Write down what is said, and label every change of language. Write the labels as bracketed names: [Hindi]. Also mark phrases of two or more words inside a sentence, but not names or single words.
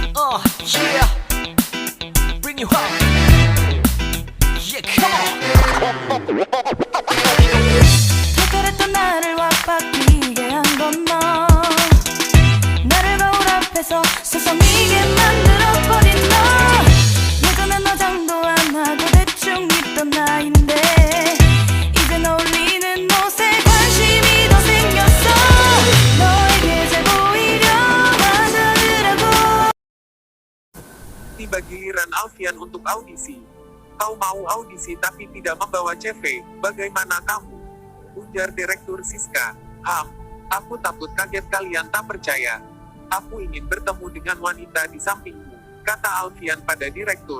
[English] Yeah, bring you home. Yeah, come on. [Korean] 특별했던 나를 완박히게 한 건 너. 나를 거울 앞에서 서성이게 만들어버린 너. 예전엔 화장도 안 하고 대충 입던 나인데 이젠 어울리는 옷에 관심이 더 생겼어. 너에게 잘 보이려 하더라고. [Indonesian] Tiba giliran Alfian untuk audisi. Kau mau audisi tapi tidak membawa CV, bagaimana kamu? Ujar Direktur Siska. Aku takut kaget kalian tak percaya. Aku ingin bertemu dengan wanita di sampingmu, kata Alfian pada Direktur.